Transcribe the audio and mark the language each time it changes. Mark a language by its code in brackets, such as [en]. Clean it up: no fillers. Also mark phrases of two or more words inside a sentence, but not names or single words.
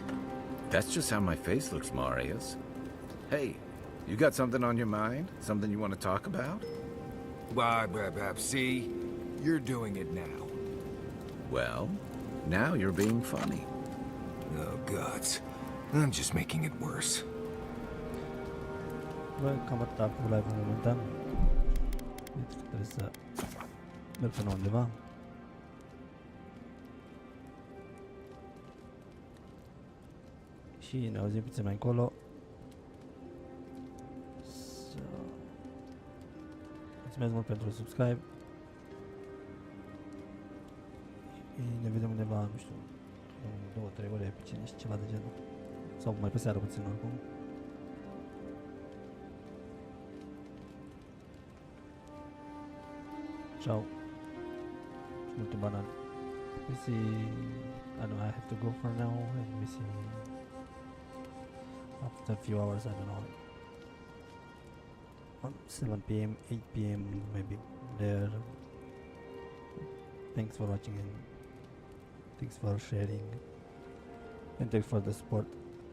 [en] That's just how my face looks, Marius. Hey, you got something on your mind? Something you want to talk about? See? You're doing it now. Well, now you're being funny. Oh, gods. I'm just making it worse. [ro] Bă, cam atât acum live momentan. Deci trebuie să merg până undeva. Și ne auzim puțin mai încolo. Mulțumesc mult pentru subscribe. Și ne vedem undeva, nu știu, 2-3 ore pe cine și ceva de genul. Sau mai pe seară puțin oricum. Ciao. Multe banane. [en] We see. I know I have to go for now, and we see after a few hours. I don't know. 7 p.m., 8 p.m. maybe there. Thanks for watching and thanks for sharing and thanks for the support.